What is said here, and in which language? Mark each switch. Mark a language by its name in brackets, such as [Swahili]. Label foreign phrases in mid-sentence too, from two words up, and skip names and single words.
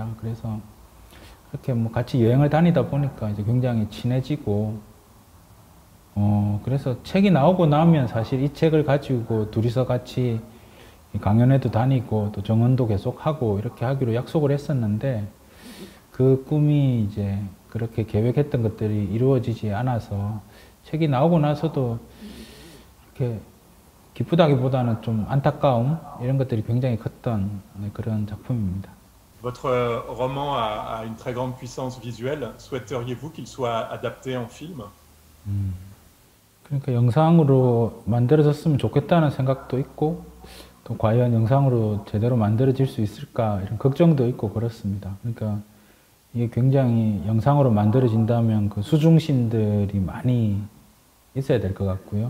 [Korean] 그래서 그렇게 뭐 같이 여행을 다니다 보니까 이제 굉장히 친해지고 그래서 책이 나오고 나면 사실 이 책을 가지고 둘이서 같이 강연회도 다니고 또 정언도 계속 하고 이렇게 하기로 약속을 했었는데 그 꿈이 이제 그렇게 계획했던 것들이 이루어지지 않아서 책이 나오고 나서도 이렇게 기쁘다기보다는 좀 안타까움 이런 것들이 굉장히 컸던 그런 작품입니다. [French] Votre roman a une très grande puissance visuelle. Souhaiteriez-vous qu'il soit adapté en film? [Korean] 그러니까 영상으로 만들어졌으면 좋겠다는 생각도 있고 또 과연 영상으로 제대로 만들어질 수 있을까 이런 걱정도 있고 그렇습니다. 그러니까 이게 굉장히 영상으로 만들어진다면 그 수중신들이 많이 있어야 될 것 같고요.